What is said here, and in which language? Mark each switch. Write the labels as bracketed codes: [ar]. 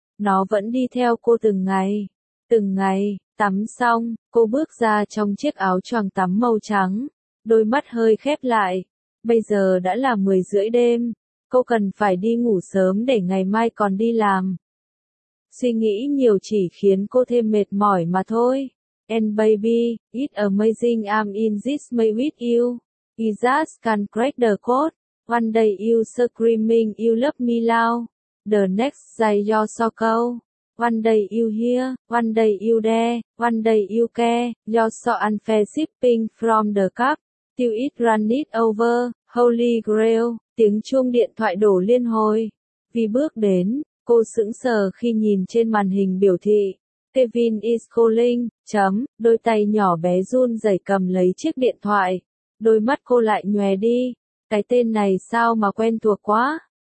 [vi] Nó vẫn đi theo cô từng ngày. Từng ngày, tắm xong, cô bước ra trong chiếc áo choàng tắm màu trắng. Đôi mắt hơi khép lại. Bây giờ đã là 10 rưỡi đêm. Cô cần phải đi ngủ sớm để ngày mai còn đi làm. Suy nghĩ nhiều chỉ khiến cô thêm mệt mỏi mà thôi. [en] And baby, it's amazing I'm in this mess with you. I just can't crack the code. One day you screaming you love me loud. The next day you're so cold. One day you here, one day you there, one day you care. You're so unfair sipping from the cup. Till it run it over, holy grail. [vi] Tiếng chuông điện thoại đổ liên hồi. Vi bước đến, cô sững sờ khi nhìn trên màn hình biểu thị. [en] Kevin is calling, [vi] chấm, đôi tay nhỏ bé run rẩy cầm lấy chiếc điện thoại. Đôi mắt cô lại nhòe đi. Cái tên này sao mà quen thuộc quá.